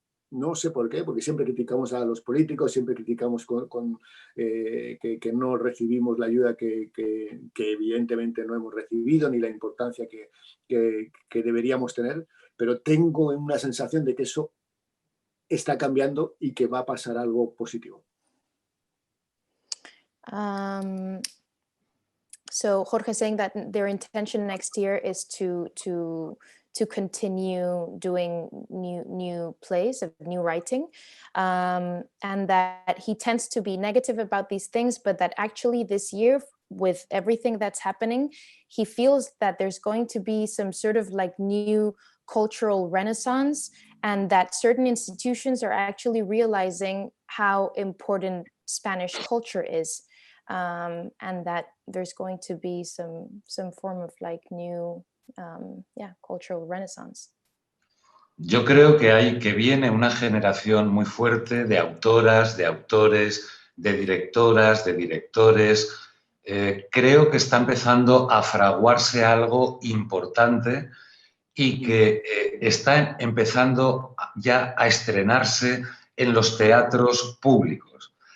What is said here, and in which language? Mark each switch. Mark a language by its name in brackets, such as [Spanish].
[Spanish] no sé por qué, porque siempre criticamos a los políticos, siempre criticamos que no recibimos la ayuda que evidentemente no hemos recibido, ni la importancia que deberíamos tener, pero tengo una sensación de que eso está cambiando y que va a pasar algo positivo. [English] So Jorge is saying that their intention next year is to continue doing new plays, of new writing, and that he tends to be negative about these things, but that actually this year, with everything that's happening, he feels that there's going to be some sort of like new cultural renaissance, and that certain institutions are actually realizing how important Spanish culture is, and that there's going to be some form of like new cultural renaissance. [Spanish] Yo creo que viene una generación muy fuerte de autoras, de autores, de directoras, de directores. Creo que está empezando a fraguarse algo importante y que está empezando ya a estrenarse en los teatros públicos.